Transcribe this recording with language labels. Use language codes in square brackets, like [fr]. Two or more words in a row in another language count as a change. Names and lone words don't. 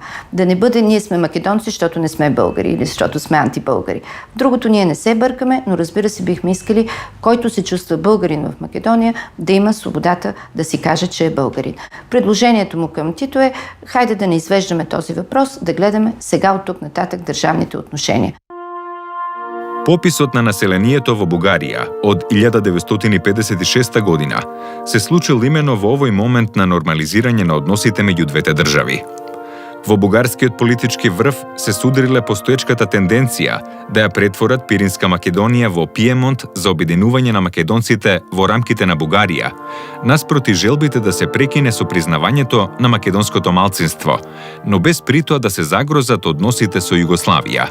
[bg] Да не бъде ние сме македонци, защото не сме българи или защото сме антибългари. Другото ние не се бъркаме, но разбира се бихме искали, който се чувства българин в Македония, да има свободата да си каже, че е българин. Предложението му към Тито е, хайде да не извеждаме този въпрос, да гледаме сега от тук нататък државните отношения. [mk] Пописот на населението во Бугарија од 1956 година се случил имено во овој момент на нормализирање на односите меѓу двете држави. Во бугарскиот политички врв се судриле постоечката тенденција да ја претворат Пиринска Македонија во Пиемонт за обединување на македонците во рамките на Бугарија, наспроти желбите да се прекине со признавањето на македонското малцинство, но без при тоа да се загрозат односите со Југославија.